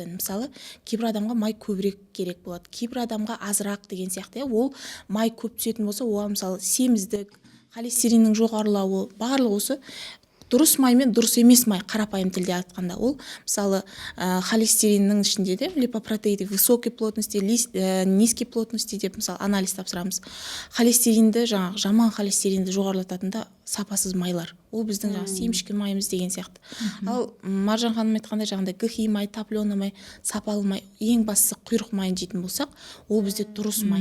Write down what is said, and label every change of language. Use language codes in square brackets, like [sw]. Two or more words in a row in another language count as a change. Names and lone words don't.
[kk] Мысалы, кейбір адамға май көбірек керек болады, кейбір адамға азырақ деген сияқты. Ол май көп түсетін болса, оған мысалы семіздік, холестериннің жоғарылауы, барлық осы дұрыс май мен дұрыс емес май, қарапайым тілде айтқанда, ол мысалы холестериннің ішінде де [ru] липопротеиды высокой плотности, низкой плотности [kk] деп мысалы анализ тапсырамыз. Холестеринді, жаңағы жаман холестеринді жоғарылататында сапасыз майлар. Ол біздің жаңағы семшкі майымыз деген сияқты. Ал Маржан ханым айтқандай жаңағыдай гхи май, топленый май, сапалы май, ең бастысы құйрық майын жейтін болсақ, ол бізде дұрыс май.